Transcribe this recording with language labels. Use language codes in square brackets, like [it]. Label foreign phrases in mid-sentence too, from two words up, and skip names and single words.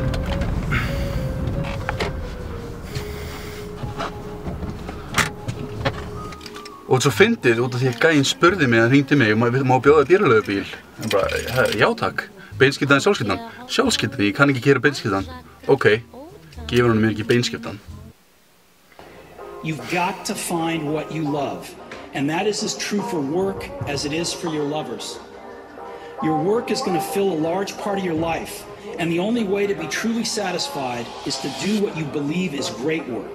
[is] Og þetta svo fyndið út af því að gæinn spurði mig, hann hringdi mig, má bjóða bílaleigubíl? Ég bara, já takk. Beinskiptan eða sjálfskiptan? Sjálfskiptan, ég kann ekki gera beinskiptan. Ok, gefur hann mér ekki beinskiptan. [en] You've got to find what you love, and that is as true for work as it is for your lovers. Your work is going to fill a large part of your life, and the only way to be truly satisfied is to do what you believe is great work.